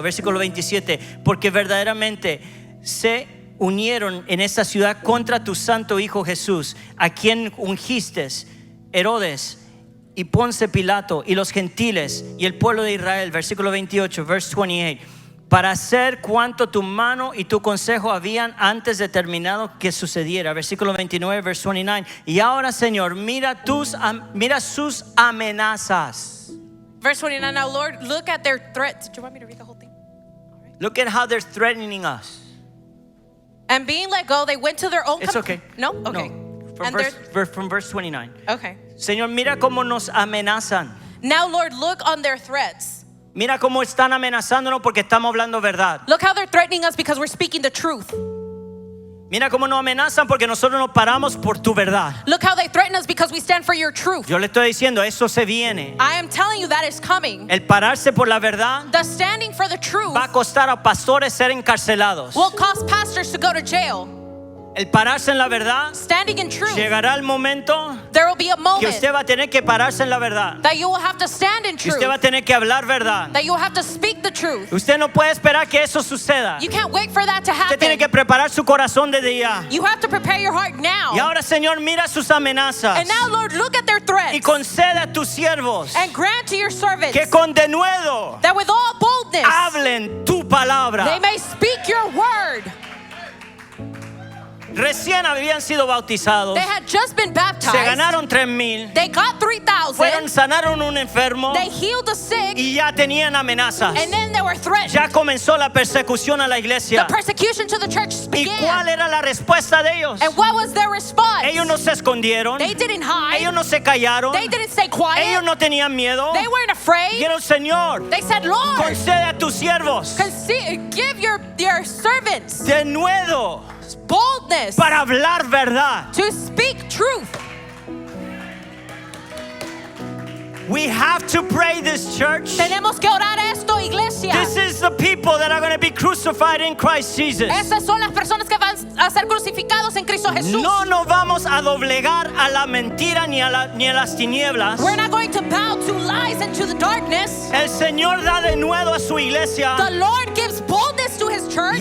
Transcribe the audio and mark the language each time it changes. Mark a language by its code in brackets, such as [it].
[es] Versículo 27. Porque verdaderamente se unieron en esta ciudad contra tu santo Hijo Jesús, a quien ungiste, Herodes y Ponce Pilato y los gentiles y el pueblo de Israel. Versículo 28, [en] verse 28. [es] Para hacer cuanto tu mano y tu consejo habían antes determinado que sucediera. Versículo 29, [en] verse 29. [es] Y ahora, Señor, mira sus amenazas. [en] Verse 29, now Lord, look at their threats. Do you want me to read the whole thing? Look at how they're threatening us. And being let go, they went to their own It's okay. No? Okay. No. And From verse 29. okay. [es] Señor, mira cómo nos amenazan. [en] Now, Lord, look on their threats. [es] Mira cómo están amenazándonos porque estamos hablando verdad. [en] Look how they're threatening us because we're speaking the truth. [es] Mira cómo nos amenazan porque nosotros nos paramos por tu verdad. [en] Look how they threaten us because we stand for your truth. [es] Yo le estoy diciendo, eso se viene. [en] I am telling you that is coming. [es] El pararse por la verdad [en] The standing for the truth [es] va a costar a pastores ser encarcelados. [en] will cause pastors to go to jail. [es] El pararse en la verdad, [en] Standing in truth, [es] llegará el momento [en] there will be a [es] que [en] moment [es] usted va a tener que pararse en la verdad. [en] that you will have to stand in [es] Que [en] truth, [es] usted va a tener que hablar verdad. [en] that you will have to speak the truth. [es] Usted no puede esperar que eso suceda. [en] You can't wait for that to [es] Usted tiene [en] happen. [es] que preparar su corazón desde ya. [en] You have to prepare your heart now. [es] Y ahora, Señor, mira sus amenazas [en] And now, Lord, look at their threats [es] y concede a tus siervos [en] and grant to your servants [es] que con denuedo [en] that with all boldness [es] hablen tu palabra. [en] they may speak your word. [es] Recién habían sido bautizados, [en] They had just been [es] se [en] baptized. [es] ganaron 3,000, [en] They got 3,000. [es] sanaron un enfermo [en] They healed the sick. [es] y ya tenían amenazas. [en] And then they were threatened. [es] Ya comenzó la persecución a la [en] The [es] iglesia. [en] persecution to the church [es] ¿Y cuál [en] began. [es] era la respuesta de ellos? [en] And what was their response? [es] Ellos no se escondieron, [en] They didn't hide. [es] ellos no se callaron, [en] They didn't stay quiet. [es] ellos no tenían miedo. [en] They weren't afraid. [es] Dijeron, Señor, [en] They said, Lord, [es] concede a tus siervos [en] give your servants [es] denuedo [en] boldness [es] para hablar verdad. [en] to speak truth. We have to pray this, church. [es] Tenemos que orar esto, iglesia. [en] This is the people that are going to be crucified in Christ Jesus. [es] Esas son las personas que van a ser crucificados en Cristo Jesús. No nos vamos a doblegar a la mentira ni a las tinieblas. [en] We're not going to bow to lies and to the darkness. [es] El Señor da de nuevo a su iglesia. [en] The Lord gives boldness to his church.